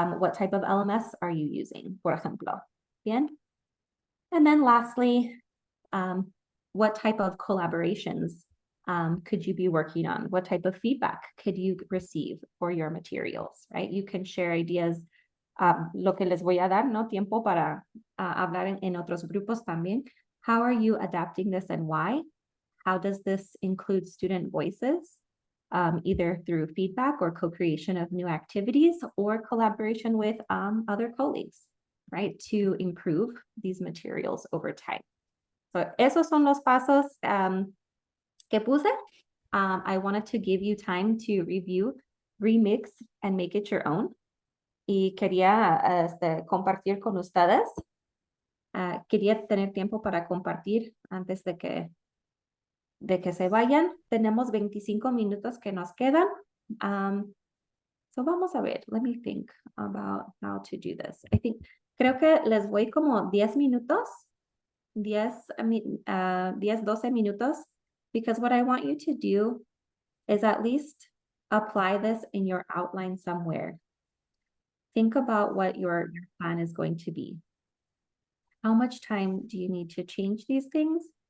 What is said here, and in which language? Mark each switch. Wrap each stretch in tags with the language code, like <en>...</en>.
<en>What type of LMS are you using,</en> <es>por ejemplo? Bien.</es> <en>And then lastly, what type of collaborations could you be working on? What type of feedback could you receive for your materials, right? You can share ideas.</en> <es>Lo que les voy a dar, ¿no? Tiempo para hablar en otros grupos también.</es> <en>How are you adapting this and why? How does this include student voices, either through feedback or co-creation of new activities or collaboration with other colleagues, right? To improve these materials over time.</en> <es>So esos son los pasos que puse.</es> <en>I wanted to give you time to review, remix, and make it your own.</en> <es>Y quería compartir con ustedes. Quería tener tiempo para compartir antes de que se vayan. Tenemos 25 minutos que nos quedan. So vamos a ver.</es> <en>Let me think about how to do this.</en> <es>Creo que les voy como 10 minutos. 12 minutos.</es> <en>Because what I want you to do is at least apply this in your outline somewhere. Think about what your plan is going to be. How much time do you need to change these things?</en>